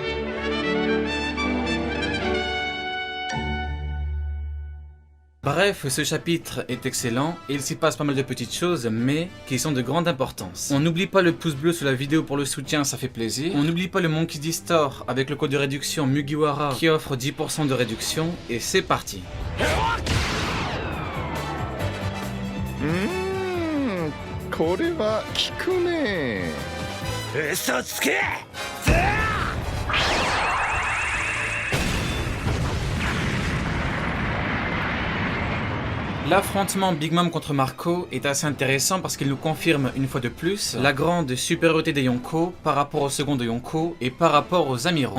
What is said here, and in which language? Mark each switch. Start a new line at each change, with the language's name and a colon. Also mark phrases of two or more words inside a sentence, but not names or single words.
French: Bref, ce chapitre est excellent et il s'y passe pas mal de petites choses, mais qui sont de grande importance. On n'oublie pas le pouce bleu sous la vidéo pour le soutien, ça fait plaisir. On n'oublie pas le Monkey D Store avec le code de réduction Mugiwara qui offre 10% de réduction, et c'est parti.
Japanese: これは効くね。嘘つけ。
French: L'affrontement Big Mom contre Marco est assez intéressant parce qu'il nous confirme une fois de plus la grande supériorité des Yonko par rapport au second de Yonko et par rapport aux amiraux.